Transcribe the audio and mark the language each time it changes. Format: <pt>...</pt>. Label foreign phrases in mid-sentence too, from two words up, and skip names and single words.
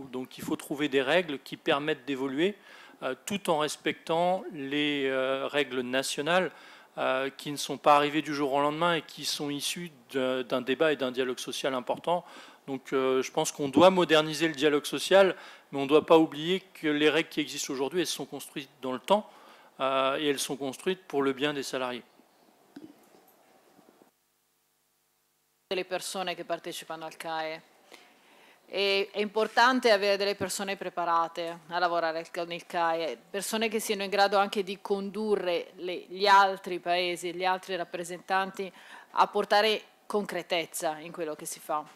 <fr>Donc il faut trouver des règles qui permettent d'évoluer tout en respectant les règles nationales qui ne sont pas arrivées du jour au lendemain et qui sont issues d'un débat et d'un dialogue social important. Donc je pense qu'on doit moderniser le dialogue social, mais on ne doit pas oublier que les règles qui existent aujourd'hui, elles sont construites dans le temps et elles sont construites pour le bien des salariés.</fr> <it>Delle persone che partecipano al CAE. È importante avere delle persone preparate a lavorare con il CAE, persone che siano in grado anche di condurre gli altri paesi, gli altri rappresentanti a portare concretezza in quello che si fa.</it>